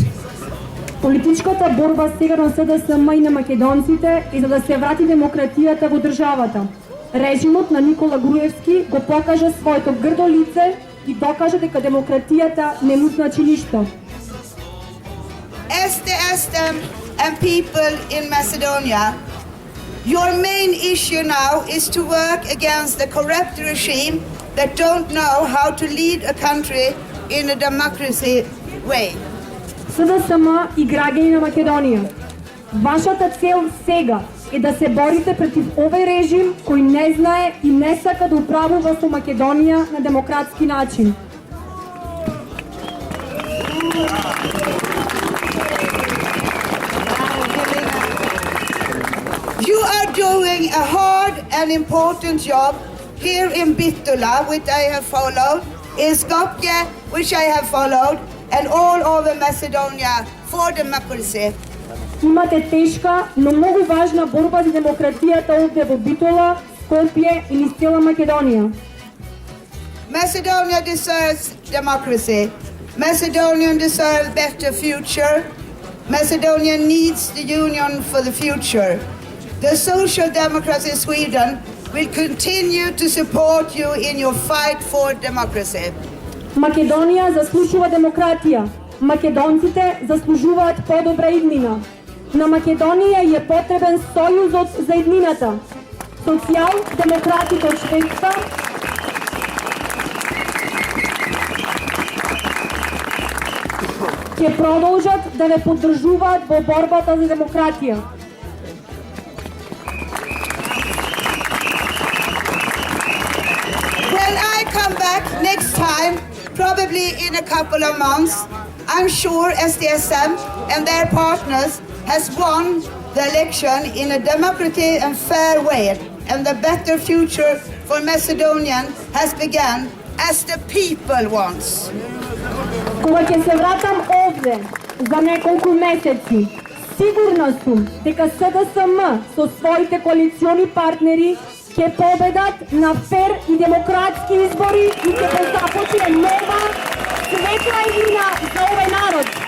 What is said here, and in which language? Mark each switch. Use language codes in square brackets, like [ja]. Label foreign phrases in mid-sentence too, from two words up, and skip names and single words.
[mk] Политичката борба сега на СДСМ и на македонците е за да се врати демократијата во државата. Режимот на Никола Груевски го покажа своето грдо лице и докажа дека демократијата не му значи ништо. [en] SDSM and people in Macedonia, your main issue now is to work against the corrupt regime that don't know how to lead a country in a democracy way. [mk] СДСМ и граѓани на Македонија, вашата цел сега е да се борите против овој режим кој не знае и не сака да управува со Македонија на демократски начин. [en] You are doing a hard and important job here in Bitola, which I have followed, in Skopje, which I have followed, and all over Macedonia for democracy. [mk] Имате тешка, но многу важна борба за демократијата овде во Битола, Скопје и низ цела Македонија. [en] Macedonia deserves democracy. Macedonia deserves better future. Macedonia needs the union for the future. The Social Democrats in Sweden will continue to support you in your fight for democracy. [mk] Македонија заслужува демократија. Македонците заслужуваат подобра иднина. На Македонија е потребен сојузот за иднината. Социјал-демократите од Шведска ќе продолжат да ве поддржуваат во борбата за демократија. [en] When I come back next time, probably in a couple of months, I'm sure SDSM and their partners has won the election in a democratic and fair way, and the better future for Macedonian has begun as the people wants. [mk] Кога ќе се вратам овде за неколку месеци, сигурна сум дека СДСМ со своите коалициони партнери ќе победат на фер и демократски избори и ќе го започне нова светла иднина за овој народ.